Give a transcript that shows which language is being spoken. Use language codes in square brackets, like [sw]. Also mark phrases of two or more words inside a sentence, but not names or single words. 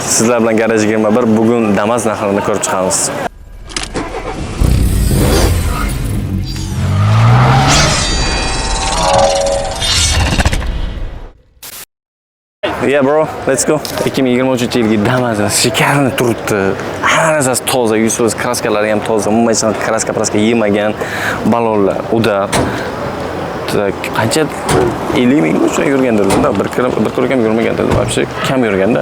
[uz] Sizlar bilan Garaj 21 bugun Damas narxlarini ko'rib chiqamiz. [en] Yeah bro, let's go. [uz] 2023-yilgi Damas'imiz shikarni turibdi. Hamma narsasi toza, yuz kraskalari ham toza. Umuman kraska yemagan balonlar. Uda qancha 50 ming uchun yurgandirlar. Bir kilo ham yurmagandir. Вообще kam yurganda.